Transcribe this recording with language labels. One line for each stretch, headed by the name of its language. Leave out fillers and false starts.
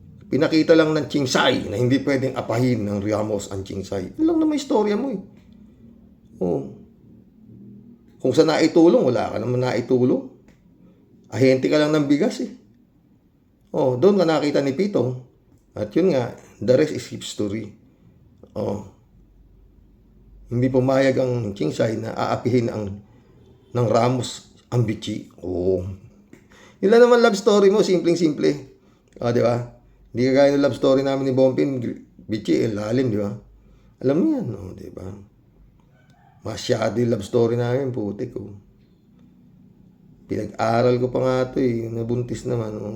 Filipino: Pinakita lang ng Chingsay na hindi pwedeng apahin ng Ramos ang Chingsay. Yun lang naman istorya mo Kung sa naitulong, wala ka naman naitulong. Ahente ka lang ng bigas doon ka nakita ni Pito. At yun nga,
English: the rest is history.
Filipino: Hindi pumayag ang Chingsay na aapihin ng Ramos ang Bitchi. Yun lang naman love story mo, simpleng-simple. Di ba? Hindi ka gaya ng love story namin ni Bompin, Bitchi, lalim, di ba? Alam mo yan, di ba? Masyado yung love story namin, putik Pinag-aral ko pa nga ito nabuntis naman.